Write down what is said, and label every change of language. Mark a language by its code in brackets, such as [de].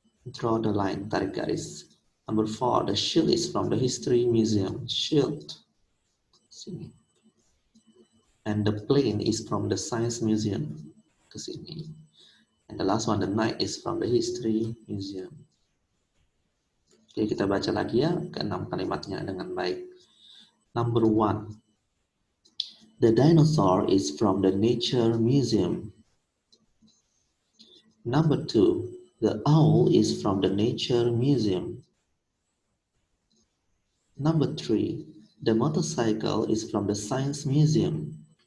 [en] Draw the line, [id] tarik garis. [en] Number 4, the shield is from the History Museum. Shield, sini. And the plane is from the Science Museum. [id] Ke sini. [en] And the last one, the knight is from the History Museum. [id] Oke, kita baca lagi ya ke-6 kalimatnya dengan baik. [en] Number 1, the dinosaur is from the Nature Museum. Number 2, the owl is from the Nature Museum. Number 3, the motorcycle is from the Science Museum.